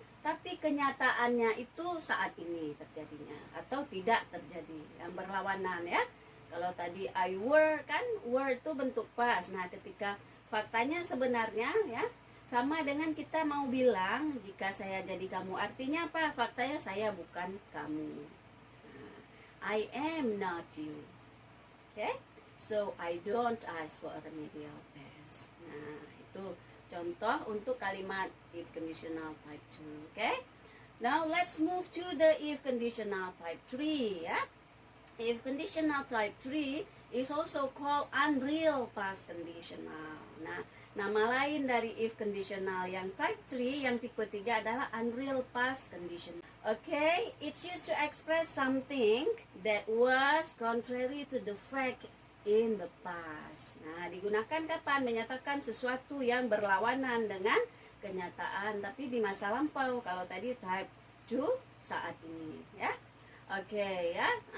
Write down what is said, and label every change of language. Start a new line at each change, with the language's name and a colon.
Indonesian: Tapi kenyataannya itu saat ini terjadinya atau tidak terjadi, yang berlawanan ya. Kalau tadi
English: I were
Indonesian: kan, were itu bentuk pas. Nah, ketika faktanya sebenarnya ya sama dengan kita mau bilang jika saya jadi kamu, artinya apa? Faktanya saya bukan kamu.
English: Nah, I am not you. Okay? So I don't ask for a remedial test.
Indonesian: Nah, itu contoh untuk kalimat if conditional type 2. Okay?
English: Now let's move to the if conditional type 3 ya. If conditional type 3 is also called unreal past conditional.
Indonesian: Nah, nama lain dari if conditional yang type 3 yang tipe 3 adalah unreal past conditional.
English: Okay, it's used to express something that was contrary to the fact in the past.
Indonesian: Nah, digunakan kapan? Menyatakan sesuatu yang berlawanan dengan kenyataan, tapi di masa lampau. Kalau tadi type 2 saat ini, ya. Oke, ya.